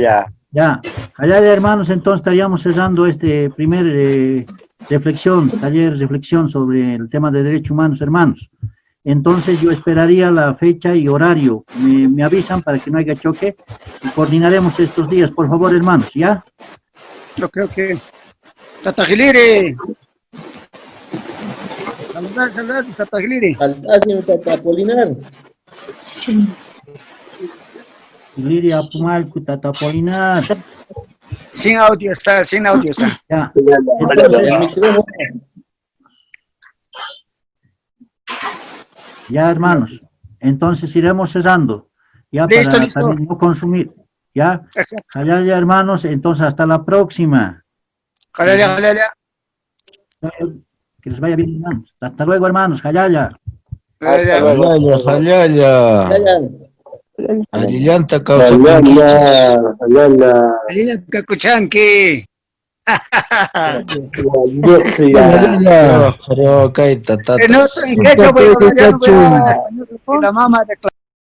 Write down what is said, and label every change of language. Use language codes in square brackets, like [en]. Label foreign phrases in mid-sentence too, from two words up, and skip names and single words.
[es] Ya, hermanos, entonces estaríamos cerrando este primer taller reflexión sobre el tema de derechos humanos, hermanos. Entonces yo esperaría la fecha y horario. Me avisan para que no haya choque y coordinaremos estos días, por favor, hermanos, ¿ya? Ok. Tata Giliri. Saludar, Tata Giliri. Tata Apolinar. Giliri Apumalcu, Tata Apolinar. Sin audio está. Ya. Entonces, ya, hermanos. Entonces iremos cerrando. Ya Listo. para también no consumir. Ya. Ya, hermanos. Entonces hasta la próxima. Jalaya. Que les vaya bien, hermanos. Hasta luego, hermanos. Jalaya. [qu] Jalaya. Alillanta causa Alillanta Cuchanqui. [es] Creo que hay En quechua voy a hablar, la mamá de